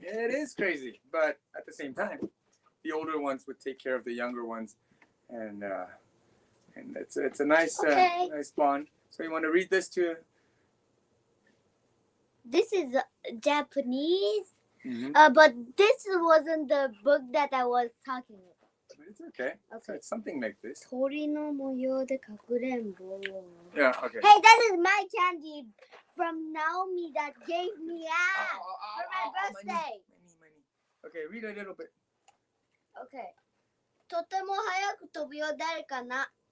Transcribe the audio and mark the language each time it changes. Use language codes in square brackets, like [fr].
[en] It is crazy, but at the same time, the older ones would take care of the younger ones, and it's a nice nice bond. So you want to read this to? This is Japanese, Mm-hmm. but this wasn't the book that I was talking about. It's okay. So it's something like this. [ja] 鳥の模様でかくれんぼ. [en] Yeah. Okay. Hey, that is my candy from Naomi that gave me out for my birthday. Okay, read a little bit. Okay. [ja] とても早く飛ぶよ誰かな。